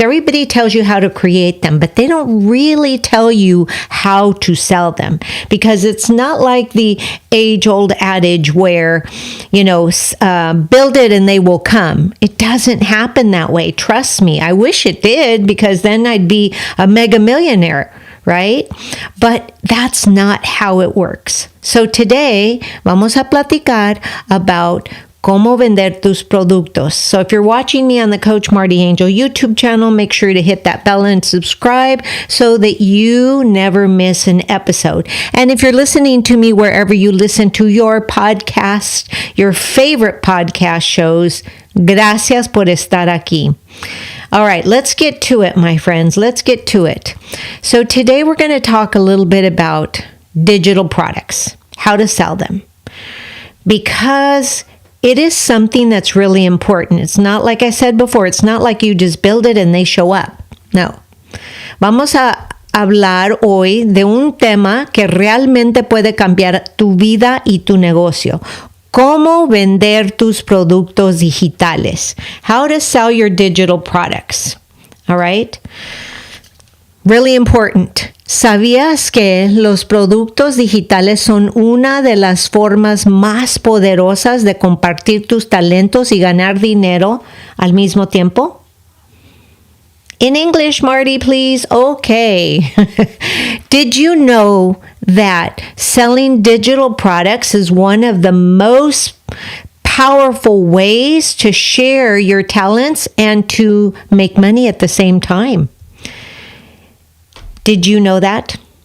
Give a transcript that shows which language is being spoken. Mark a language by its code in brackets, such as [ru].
[en] Everybody tells you how to create them, but they don't really tell you how to sell them, because it's not like the age-old adage where, build it and they will come. It doesn't happen that way. Trust me. I wish it did, because then I'd be a mega millionaire, right? But that's not how it works. So today, [es] vamos a platicar [en] about [es] cómo vender tus productos. [en] So if you're watching me on the Coach MartiAngel YouTube channel, make sure to hit that bell and subscribe so that you never miss an episode. And if you're listening to me wherever you listen to your podcast, your favorite podcast shows, [es] gracias por estar aquí. [en] All right, let's get to it, my friends. Let's get to it. So today we're going to talk a little bit about digital products, how to sell them, because it is something that's really important. It's not, like I said before, it's not like you just build it and they show up. No. [es] Vamos a hablar hoy de un tema que realmente puede cambiar tu vida y tu negocio. Cómo vender tus productos digitales. [en] How to sell your digital products. All right? Really important. [es] ¿Sabías que los productos digitales son una de las formas más poderosas de compartir tus talentos y ganar dinero al mismo tiempo? [en] In English, Marty, please. Okay. Did you know that selling digital products is one of the most powerful ways to share your talents and to make money at the same time? Did you know that?